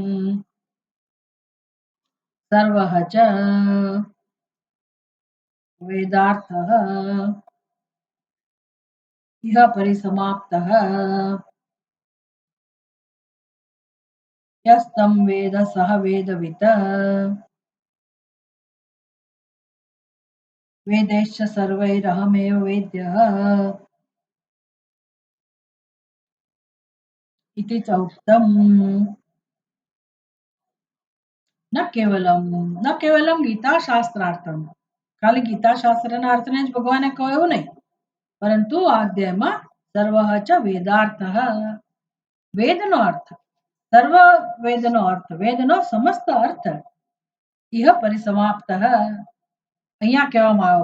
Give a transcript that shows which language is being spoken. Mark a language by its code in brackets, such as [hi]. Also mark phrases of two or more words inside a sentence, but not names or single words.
[sa] સર્વઃ ચ વેદાર્થઃ ઇહ પરિસમાપ્તઃ યસ્तं વેદ સઃ વેદવિત વેदैश्च सर्वैरहमेव वेद्यः इति च उक्तम्. ન કેવલમ ગીતા શાસ્ત્રાર્થમ, [gu] ખાલી ગીતા શાસ્ત્રના અર્થને જ ભગવાને કહ્યું નહીં, પરંતુ આ અધ્યાયમાં [sa] સર્વ ચ વેદાર્થ, [gu] વેદનો અર્થ, સર્વ વેદનો અર્થ, વેદનો સમસ્ત અર્થ, [sa] ઇહ પરિસમાપ્ત [gu] અહીંયા કહેવામાં આવ્યો.